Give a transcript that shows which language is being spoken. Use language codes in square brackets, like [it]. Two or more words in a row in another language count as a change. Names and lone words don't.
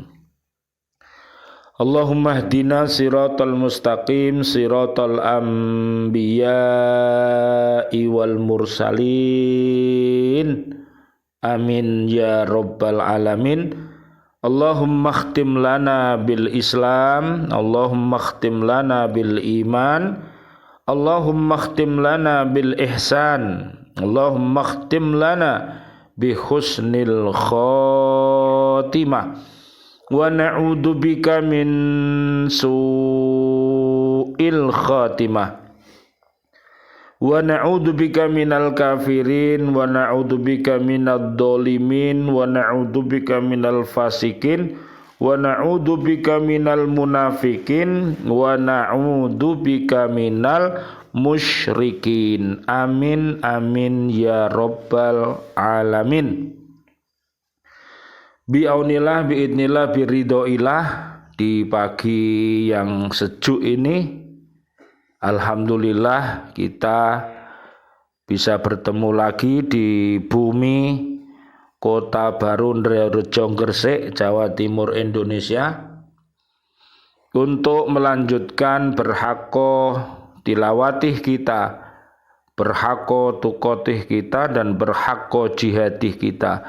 [ar] اللهم اهدنا الصراط المستقيم صراط الأنبياء والمرسلين. آمين يا رب العالمين. اللهم اختم لنا بالإسلام، اللهم اختم لنا بالإيمان، اللهم اختم لنا بالإحسان، اللهم اختم لنا بحسن الخاتمة. ونعوذ بك من سوء الخاتمة. ونعوذ بك من الكافرين ونعوذ بك من الظالمين ونعوذ بك من الفاسقين ونعوذ بك من المنافقين ونعوذ بك من المشركين. آمين آمين يا رب العالمين. بعون الله، بإذن الله، برضا الله, [id] di pagi yang sejuk ini alhamdulillah kita bisa bertemu lagi di bumi Kota Baru Rejo Gresik, Jawa Timur, Indonesia, untuk melanjutkan berhako tilawatih kita, berhako tukotih kita, dan berhako jihadih kita.